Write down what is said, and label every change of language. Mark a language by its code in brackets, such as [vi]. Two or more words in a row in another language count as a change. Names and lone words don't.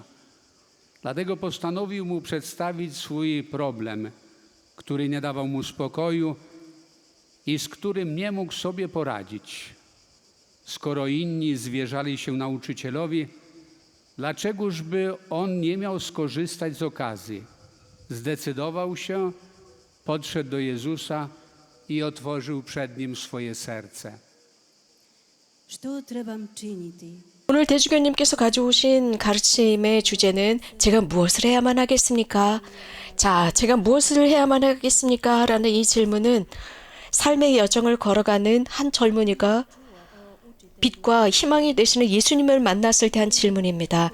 [pl] Dlatego postanowił mu przedstawić swój problem, który nie dawał mu spokoju i z którym nie mógł sobie poradzić. Skoro inni zwierzali się nauczycielowi, dlaczegoż by on nie miał skorzystać z okazji? Zdecydował się, podszedł do Jezusa i otworzył przed nim swoje serce. [hr] Što trebam činiti? [ko] 오늘 대주교님께서 가져오신 가르침의 주제는 제가 무엇을 해야만 하겠습니까? 자, 제가 무엇을 해야만 하겠습니까? 라는 이 질문은 삶의 여정을 걸어가는 한 젊은이가 빛과 희망이 되시는 예수님을 만났을 때 한 질문입니다.